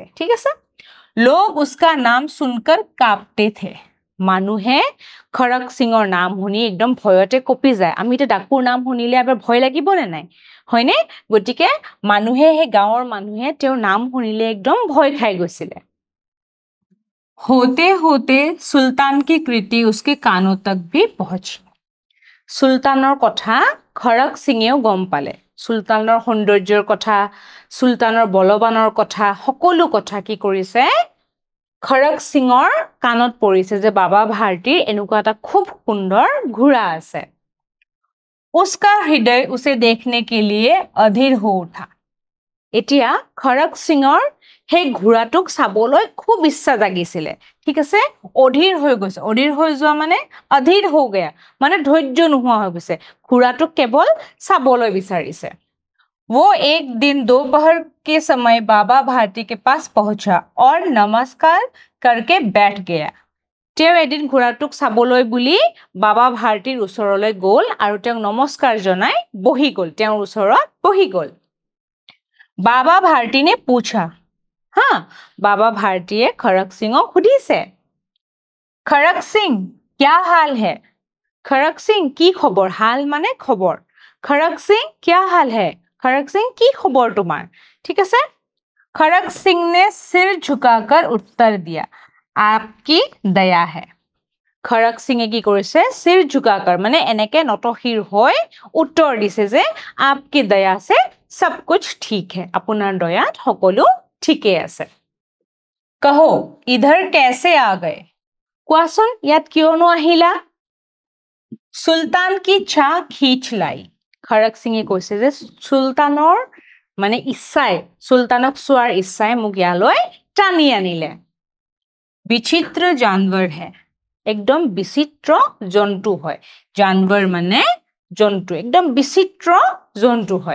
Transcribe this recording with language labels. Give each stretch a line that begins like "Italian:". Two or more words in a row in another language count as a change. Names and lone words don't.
Assamese: ঠিক আছে।
Hindi: लोग उसका नाम सुनकर कांपते थे।
Assamese: মানুহে খড়ক সিঙৰ নাম শুনি একদম ভয়তে কঁপি যায়। আমি তো ডাকুৰ নাম শুনিলে আবার ভয় লাগিব নে নাই, হয়নে? গতিকে মানুহে, সেই গাঁৱৰ মানুহে তেওঁৰ নাম শুনিলে একদম ভয় খাই গৈছিলে।
Hindi: होते होते सुल्तान की कृति उसके कानों तक भी पहुंची।
Assamese: সুলতানৰ কথা খড়ক সিঙেও গম পালে, সুলতানৰ সৌন্দৰ্যৰ কথা, সুলতানৰ বলৱানৰ কথা, সকলো কথা কি কৰিছে, খড়ক সিঙৰ কাণত পৰিছে যে বাবা ভাৰতীৰ এনেকুৱা এটা খুব সুন্দৰ ঘোঁৰা আছে।
Hindi: उसका हृदय उसे देखने के लिए अधीर हो उठा।
Assamese: এতিয়া খড়ক সিঙৰ সেই ঘোঁৰাটোক চাবলৈ খুব ইচ্ছা জাগিছিলে। ঠিক আছে। অধীৰ হৈ গৈছে, অধীৰ হৈ যোৱা মানে
Hindi: अधीर हो गया,
Assamese: মানে ধৈৰ্য নোহোৱা হৈ গৈছে, ঘোঁৰাটোক কেৱল চাবলৈ বিচাৰিছে।
Hindi: वो एक दिन दोपहर के समय बाबा भारती के पास पहुंचा और नमस्कार करके बैठ गया।
Assamese: তেওঁ এদিন ঘোঁৰাটোক চাবলৈ বুলি বাবা ভাৰতীৰ ওচৰলৈ গ'ল আৰু তেওঁক নমস্কাৰ জনাই বহি গ'ল, তেওঁৰ ওচৰত বহি গ'ল।
Hindi: बाबा भारती ने पूछा, हाँ, बाबा भारतीये खड़क सिंह सुधिसे, खड़क सिंह क्या हाल है? खड़क सिंह की खबर? हाल माने खबर। खड़क सिंह क्या हाल है? खड़क सिंह की खबर तुम्हार? ठीक है। खड़क सिंह ने सिर झुकाकर उत्तर दिया, आपकी दया है।
Assamese: খড়ক সিঙে কি কৰিছে,
Hindi: सिर झुकाकर
Assamese: মানে এনেকে নতশিৰ হৈ উত্তৰ দিছে যে
Hindi: आपकी दया से सब कुछ ठीक है,
Assamese: আপোনাৰ দয়াত সকলো ঠিকে আছে।
Hindi: कहो इधर कैसे आ गए?
Assamese: কোৱাচোন ইয়াত কিয়নো আহিলা? সুলতান
Hindi: की चाह खींच लाई।
Assamese: খড়ক সিঙে কৈছে যে সুলতানৰ মানে ইচ্ছাই, সুলতানক চোৱাৰ ইচ্ছাই মোক ইয়ালৈ টানি আনিলে।
Hindi: विचित्र जानवर है,
Assamese: একদম বিচিত্ৰ জন্তু হয়। জানৱৰ মানে জন্তু, একদম বিচিত্ৰ জন্তু হয়।